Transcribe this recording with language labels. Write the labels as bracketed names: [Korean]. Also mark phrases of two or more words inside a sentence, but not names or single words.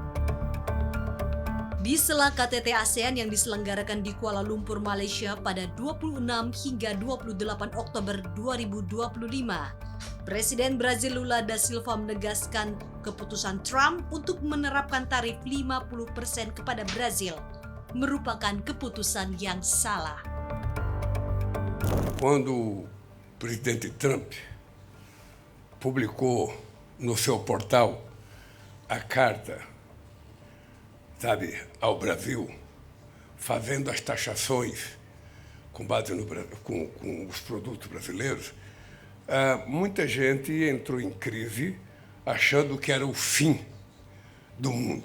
[Indonesian] Di sela KTT ASEAN yang diselenggarakan di Kuala Lumpur, Malaysia pada 26 hingga 28 Oktober 2025, Presiden Brazil Lula da Silva menegaskan keputusan Trump untuk menerapkan tarif 50% kepada Brazil merupakan keputusan yang salah. [Portuguese] Quando o presidente Trump publicou no seu portal a carta, sabe, ao Brasil, fazendo as taxações com base com os produtos brasileiros, muita gente entrou em crise achando que era o fim do mundo.